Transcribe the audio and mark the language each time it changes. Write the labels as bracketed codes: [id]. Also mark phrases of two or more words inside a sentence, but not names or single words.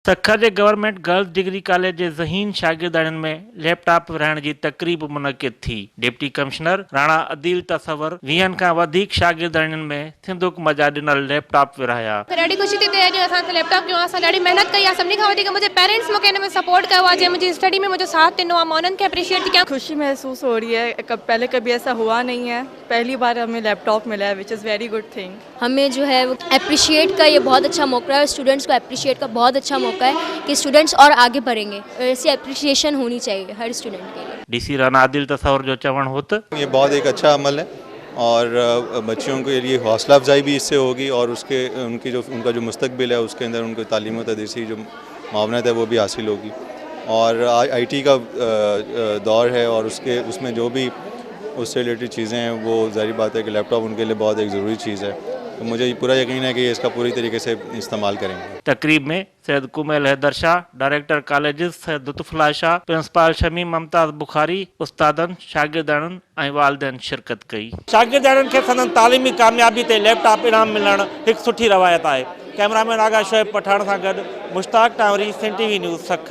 [sd] सखा जे गवर्नमेंट गर्ल्स डिग्री कॉलेज जे ज़हीन शागिर्दनि में लैपटॉप विरहाइण जी तक़रीब मुनक़िद थी। डिप्टी कमिश्नर राणा अदील तसवर 20 खां वधीक शागिर्दनि में सिंधुक मजा ॾिनल लैपटॉप विरहाया। ॾाढी ख़ुशी थी थिए अॼु असां लैपटॉप कयो, असां ॾाढी महिनत कई आहे। सभिनी खां वधीक मुंहिंजे पेरेंट्स मूंखे हिन में सपोर्ट कयो आहे, जंहिं मुंहिंजी स्टडी में मुंहिंजो साथ ॾिनो आहे। मां उन्हनि खे अप्रिशिएट थी कयां। [ur] خوشی محسوس ہو رہی ہے، پہلے کبھی ایسا ہوا نہیں ہے، پہلی بار ہمیں لیپ ٹاپ ملا ہے, [en] which is very good thing. [ur] ہمیں جو ہے وہ اپریشیئٹ کا یہ بہت اچھا موقع ہے، سٹوڈنٹس کو اپریشیئٹ کا بہت اچھا موقع ہے کہ سٹوڈنٹس اور آگے بڑھیں گے. ایسی اپریشیئشن ہونی چاہیے ہر سٹوڈنٹ کے لیے. [sd] डीसी राणा अदील तसवर जो चवण हो त [ur] یہ بہت ایک اچھا عمل ہے اور بچیوں کے لیے حوصلہ افزائی بھی اس سے ہوگی اور ان کا جو مستقبل ہے اس کے اندر ان کو تعلیم و تدریسی جو معاونت ہے وہ بھی حاصل ہوگی. اور آئی ٹی کا دور ہے اور اس میں جو بھی اس سے ریلیٹڈ چیزیں ہیں وہ ظاہر بات ہے کہ لیپ ٹاپ ان کے لیے بہت ایک ضروری چیز ہے. تو مجھے پورا یقین ہے کہ یہ اس کا پوری طریقے سے استعمال کریں گے. [sd] तकरीब में सैयद कुमैल हैदर शाह, डायरेक्टर कॉलेजिस सैयद लुत्फुल्लाह शाह, प्रिंसिपल शमी मुमताज़ बुखारी, उस्तादनि, शागिर्दनि ऐं वालिदैन शिरकत कई। शागिर्दनि खे संदनि तालीमी कामयाबी ते लैपटॉप इनाम मिलण हिकु सुठी रवायत आहे। कैमरामैन आगा शोएब पठान सां गॾु मुश्ताक टावरी, सिंध टीवी न्यूज़ सख।